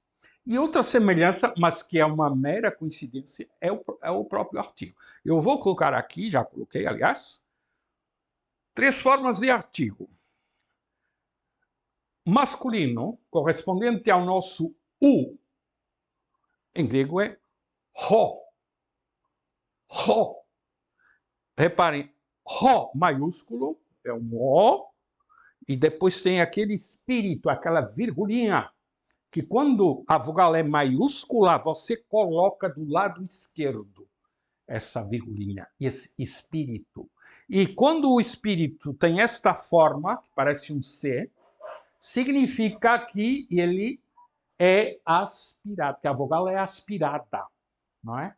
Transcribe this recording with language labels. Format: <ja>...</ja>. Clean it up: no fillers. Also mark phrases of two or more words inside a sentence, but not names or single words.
<pt>E outra semelhança, mas que é uma mera coincidência, é o próprio artigo. Eu vou colocar aqui, já coloquei, aliás, 3 formas de artigo. Masculino, correspondente ao nosso u, em grego é ho. Ho. Reparem, ho maiúsculo é um O, e depois tem aquele espírito, aquela virgulinha, que quando a vogal é maiúscula, você coloca do lado esquerdo essa virgulinha, esse espírito. E quando o espírito tem esta forma, que parece um C, significa que ele é aspirado, que a vogal é aspirada, não é?</pt>